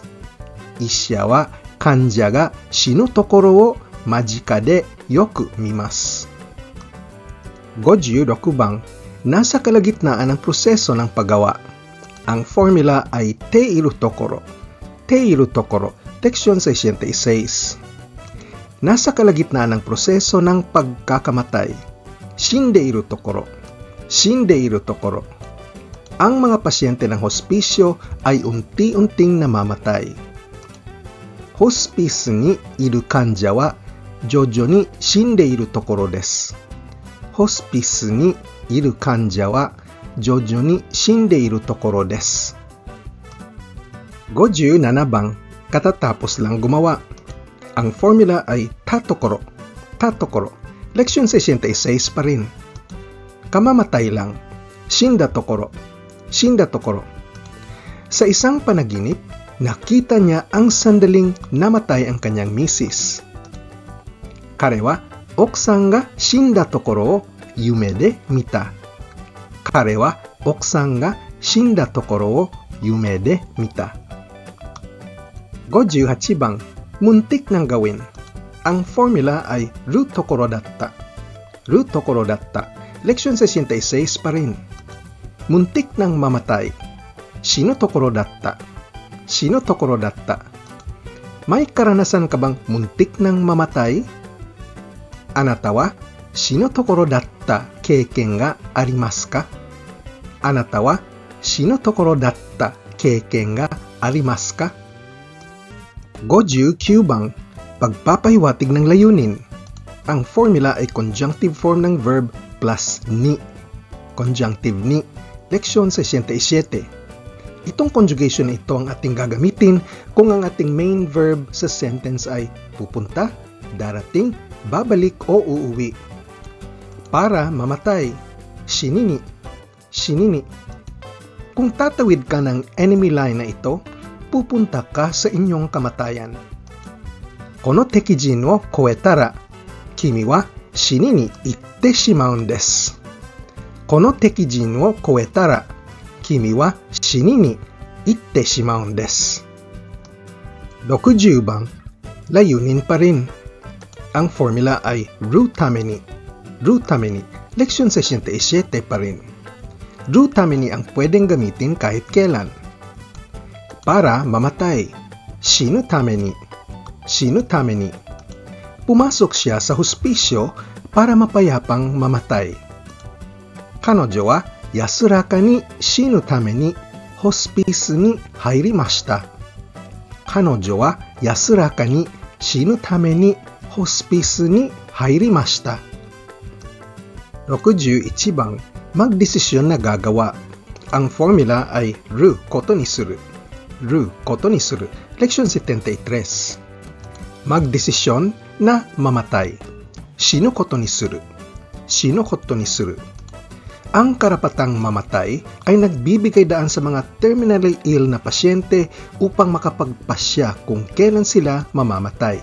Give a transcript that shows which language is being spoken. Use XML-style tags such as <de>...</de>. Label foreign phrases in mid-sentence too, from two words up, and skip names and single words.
<ja>医者は患者が死ぬところを間近でよく見ます.</ja> <tl>56 bang, nasa kalagitnaan ng proseso ng paggawa. Ang formula ay</tl> <ja>ているところ。ているところ,</ja> <tl>Leksyon 66. Nasa kalagitnaan ng proseso ng pagkakamatay.</tl> <ja>死んでいるところ。死んでいるところ.</ja> <tl>Ang mga pasyente ng hospisyo ay unti-unting namamatay.</tl> <ja>ホスピスにいる患者は徐々に死んでいるところです. ホスピスにいる患者は徐々に死んでいるところです.</ja> <tl>57 bang, katatapos lang gumawa. Ang formula ay tatokoro. Tatokoro. Leksyon 66 pa rin. Kamamatay lang.</tl> <ja>死んだところ。死んだところ.</ja> <tl>Sa isang panaginip, nakita niya ang sandaling namatay ang kanyang misis.</tl> <ja>彼は奥さんが死んだところを夢で見た. 彼は奥さんが死んだところを夢で見た.</ja> <tl>58 bang, muntik nang gawin. Ang formula ay</tl> <ja>るところだった. るところだった.</ja> <tl>Leksyon 66 pa rin. Muntik nang mamatay.</tl> <ja>死ぬところだった。死ぬところだった.</ja> <tl>May karanasan ka bang muntik nang mamatay?</tl> <ja>あなたは死ぬところだった経験がありますか? あなたは死ぬところだった経験がありますか?</ja> <tl>59 bang, pagpapahiwatig ng layunin. Ang formula ay</tl> <en>conjunctive form</en> <tl>ng</tl> <en>verb plus</en> <tl>ni. Conjunctive ni. Leksyon 67. Itong conjugation na ito ang ating gagamitin kung ang ating</tl> <en>main verb</en> <tl>sa sentence ay pupunta, darating, babalik o uuwi. Para mamatay. Shinini.</tl> <ja>死にに.</ja> <tl>Kung tatawid ka ng</tl> <en>enemy line</en> <tl>na ito, pupunta ka sa inyong kamatayan.</tl> <ja>この敵陣を越えたら、君は死にに行ってしまうんです. この敵陣を越えたら、君は死にに行ってしまうんです.</ja> <tl>60 bang, layunin pa rin. Ang formula ay</tl> <ja>るために。るために.</ja> <tl>Leksyon 67 pa rin.</tl> <ja>るために</ja> <tl>ang pwedeng gamitin kahit kailan. Para mamatay.</tl> <ja>死ぬために. 死ぬために.</ja> <tl>Pumasok siya sa hospisyo para mapayapang mamatay.</tl> <ja>彼女は安らかに死ぬためにホスピスに入りました. 彼女は安らかに死ぬためにホスピスに入りました.</ja> <tl>61 bang, magdesisyon na gagawa. Ang formula ay</tl> <ja>ることにする。ることにする.</ja> <tl>Leksyon 73. Magdesisyon na mamatay.</tl> <ja>死ぬことにする。死ぬことにする.</ja> <tl>Ang karapatang mamatay ay nagbibigay daan sa mga</tl> <en>terminally ill</en> <tl>na pasyente upang makapagpasya kung kailan sila mamamatay.</tl>